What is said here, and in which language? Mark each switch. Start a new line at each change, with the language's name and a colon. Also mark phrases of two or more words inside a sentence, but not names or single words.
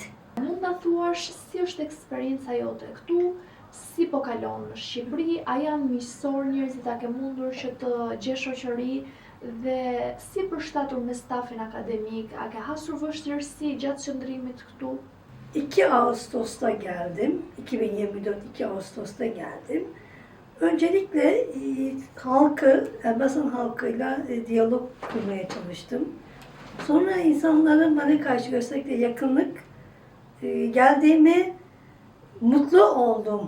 Albanian: Mund ta thuash si është eksperienca jote këtu? Si po kalon në Shqipëri? A janë miqësor njerëzit, a ke mundur që të gjesh shoqëri dhe si përshtatur me stafin akademik? A ke hasur vështirësi gjatë qëndrimit këtu?
Turkish: 2 Ağustos'ta geldim. 2024 2 Ağustos'ta geldim. Öncelikle Elbasan halkıyla diyalog kurmaya çalıştım. Sonra insanların bana karşı gösterdikleri yakınlık, geldiğimi mutlu oldum.